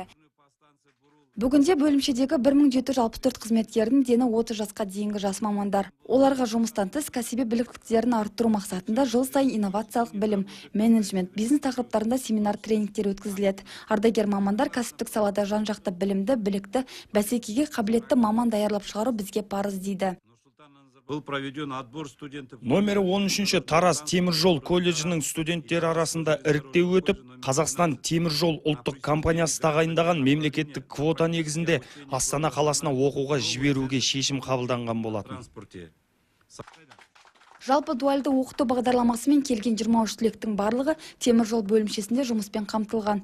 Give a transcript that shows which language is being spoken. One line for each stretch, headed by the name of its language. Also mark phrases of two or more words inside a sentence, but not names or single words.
Kazakh: Бүгінде бөлімшедегі 1764 қызметкердің дені 30 жасқа дейінгі жас мамандар. Оларға жұмыстан тыс кәсіби біліктіліктерін арттыру мақсатында жыл сайын инновациялық білім, менеджмент, бизнес тақырыптарында семинар тренингтер өткізіледі. Ардагер мамандар кәсіптік салада жан-жақты білімді, білікті, бәсекеге қабілетті маман даярлап шығару бізге парыз дейді.
Russian: Был проведен отбор студентов.
Kazakh: Номері 13-ші Тараз темір жол колледжінің студенттері арасында іріктеу өтіп, Қазақстан темір жол ұлттық компаниясы тағайындаған мемлекеттік квота негізінде Астана қаласына оқуға жіберуге шешім қабылданған болатын. Жалпы дуальды оқыту бағдарламасымен келген 23 түлектің барлығы темір жол бөлімшесінде жұмыспен қамтылған.